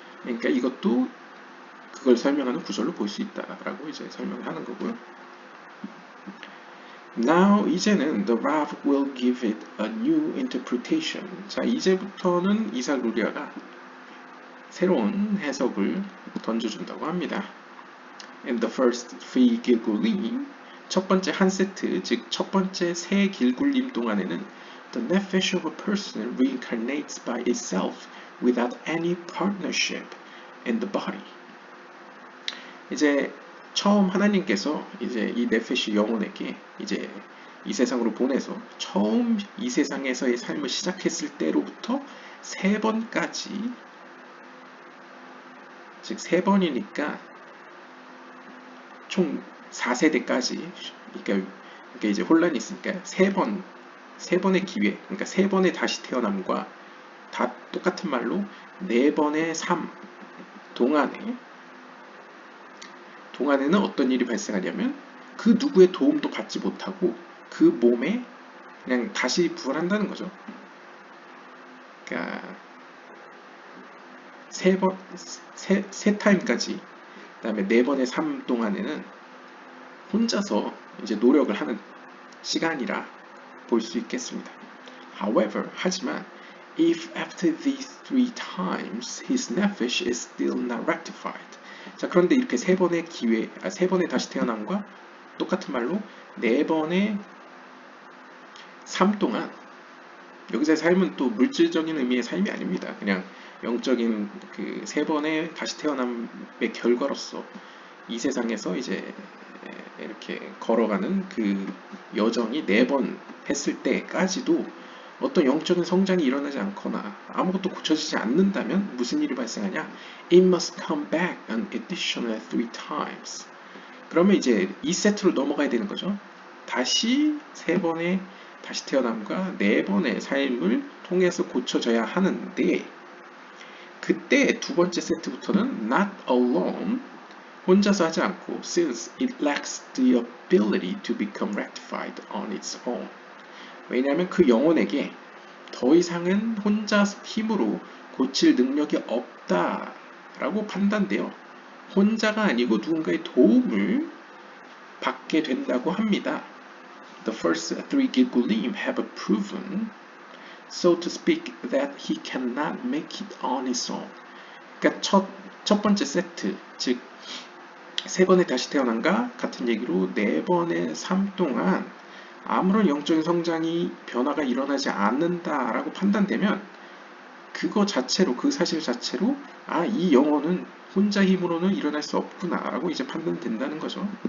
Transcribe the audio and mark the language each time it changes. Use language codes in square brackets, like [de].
[ko] 그러니까 이것도 그걸 설명하는 구절로 볼 수 있다라고 이제 설명을 하는 거고요. [en] Now [ko] 이제는 [en] the Rav will give it a new interpretation. [ko] 자, 이제부터는 이삭 루리아가 새로운 해석을 던져준다고 합니다. [en] In the first three Gilgulim, [ko] 첫 번째 한 세트, 즉 첫 번째 세 길굴림 동안에는 [en] the nephesh of a person reincarnates by itself without any partnership in the body. [ko] 이제 처음 하나님께서 이제 이 네페시 영혼에게 이제 이 세상으로 보내서 처음 이 세상에서의 삶을 시작했을 때로부터 3번까지, 즉 3번이니까 총 4세대까지, 그러니까 이제 혼란이 있으니까 3번의 기회, 그러니까 3번의 다시 태어남과 다 똑같은 말로 4번의 삶 동안에는 어떤 일이 발생하냐면 그 누구의 도움도 받지 못하고 그 몸에 그냥 다시 부활한다는 거죠. 그러니까 세 타임까지, 그 다음에 4번의 삶 동안에는 혼자서 이제 노력을 하는 시간이라 볼 수 있겠습니다. [en] However, [ko] 하지만 [en] if after these 3 times his nephesh is still not rectified. [ko] 자, 그런데 이렇게 3번의 기회, 3번의 다시 태어남과 똑같은 말로 4번의 삶 동안, 여기서의 삶은 또 물질적인 의미의 삶이 아닙니다. 그냥 영적인 그 3번의 다시 태어남의 결과로서 이 세상에서 이제 이렇게 걸어가는 그 여정이 4번 했을 때까지도 어떤 영적인 성장이 일어나지 않거나 아무것도 고쳐지지 않는다면 무슨 일이 발생하냐? [en] It must come back an additional 3 times. [ko] 그러면 이제 2세트로 넘어가야 되는 거죠. 다시 3번의 다시 태어남과 4번의 삶을 통해서 고쳐져야 하는데, 그때 두 번째 세트부터는 [en] not alone, [ko] 혼자서 하지 않고, [en] since it lacks the ability to become rectified on its own. [ko] 왜냐하면 그 영혼에게 더 이상은 혼자 힘으로 고칠 능력이 없다라고 판단돼요. 혼자가 아니고 누군가의 도움을 받게 된다고 합니다. [en] The first 3 Gilgulim have proven, so to speak, that he cannot make it on his own. [ko] 그러니까 첫 번째 세트, 즉 3번의 다시 태어남과 같은 얘기로 4번의 삶 동안 아무런 영적인 성장이 변화가 일어나지 않는다라고 판단되면 그거 자체로, 그 사실 자체로 이 영혼은 혼자 힘으로는 일어날 수 없구나라고 이제 판단된다는 거죠.